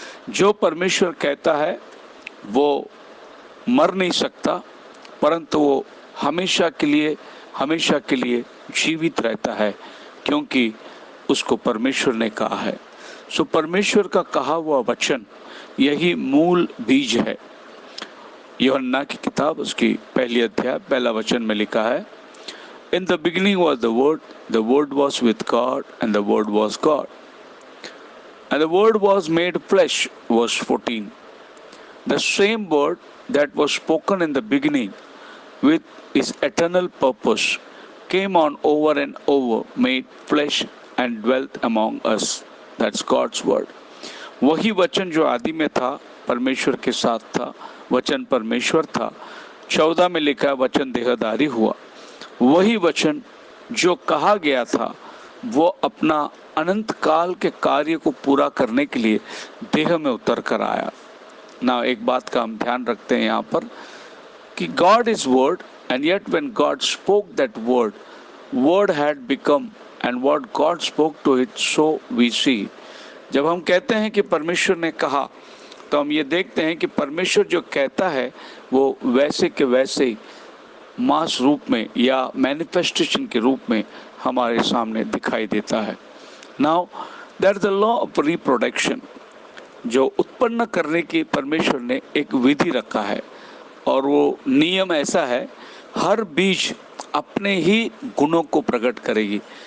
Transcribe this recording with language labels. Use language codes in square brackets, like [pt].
[hi] जो परमेश्वर कहता है वो मर नहीं सकता, परंतु वो हमेशा के लिए जीवित रहता है, क्योंकि उसको परमेश्वर ने कहा है। सो परमेश्वर का कहा हुआ वचन यही मूल बीज है। यूहन्ना की किताब उसकी पहली अध्याय पहला वचन में लिखा है, [en] In the beginning was the word was with God, and the word was God. And the word was made flesh, verse 14. The same word that was spoken in the beginning with his eternal purpose came on over and over, made flesh and dwelt among us. That's God's word. [hi] वही वचन जो आदि में था, परमेश्वर के साथ था, वचन परमेश्वर था। 14 में लिखा है वचन देहधारी हुआ। वही वचन जो कहा गया था वो अपना अनंत काल के कार्य को पूरा करने के लिए देह में उतर कर आया ना। एक बात का हम ध्यान रखते हैं यहाँ पर कि [en] God is word, and yet when God spoke that word had become, and what God spoke to it, so we see. [hi] जब हम कहते हैं कि परमेश्वर ने कहा, तो हम ये देखते हैं कि परमेश्वर जो कहता है वो वैसे के वैसे ही मास रूप में या मैनिफेस्टेशन के रूप में हमारे सामने दिखाई देता है। [en] now that the law of reproduction, [hi] जो उत्पन्न करने की परमेश्वर ने एक विधि रखा है, और वो नियम ऐसा है, हर बीज अपने ही गुणों को प्रकट करेगी।